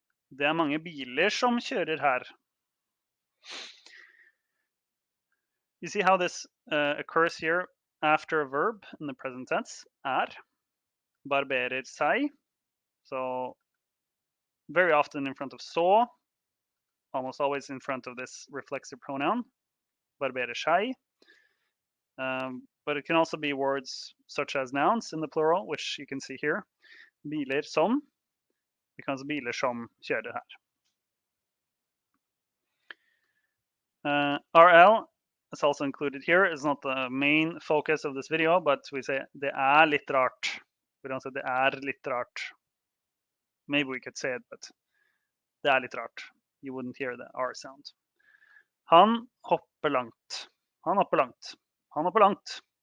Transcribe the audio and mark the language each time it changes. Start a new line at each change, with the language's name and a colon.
Norwegian: Det mange biler som kjører her.
English: You see how this occurs here after a verb in the present tense?
Norwegian: Barberer seg.
English: So very often in front of så. Almost always in front of this reflexive pronoun.
Norwegian: Barberer seg.
English: But it can also be words such as nouns in the plural, which you can see here.
Norwegian: Biler som
English: becomes
Norwegian: biler som kjører her.
English: RL is also included here. It's not the main focus of this video, but we say
Norwegian: det litt rart.
English: We don't say
Norwegian: det litt rart.
English: Maybe we could say it, but det litt rart. You wouldn't hear the R sound.
Norwegian: Han hopper langt. Han hopper langt. Han hopper langt.